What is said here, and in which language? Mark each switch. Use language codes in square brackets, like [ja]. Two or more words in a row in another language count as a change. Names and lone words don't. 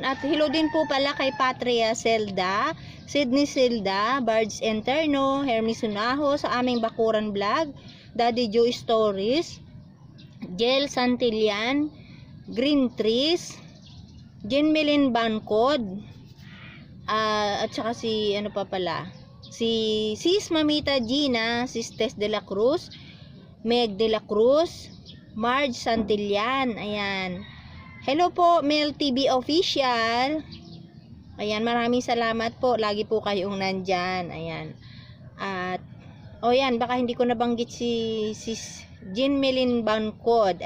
[tl] At hello din po pala kay Patria Zelda, Sydney Zelda, Bards Enterno, Hermes Sunaho sa aming Bakuran Vlog, Daddy Joe Stories, Jel Santillan, Green Trees, Jenmelin Bancod, at saka si si Sis Mamita Gina, Sis Tess de la Cruz, Meg de la Cruz, Marge Santillan. Ayan. Hello po, Mel TV Official. Ayan, maraming salamat po. Lagi po kayong nandyan. Ayan. At yan, baka hindi ko nabanggit si Jenmelin Bancod.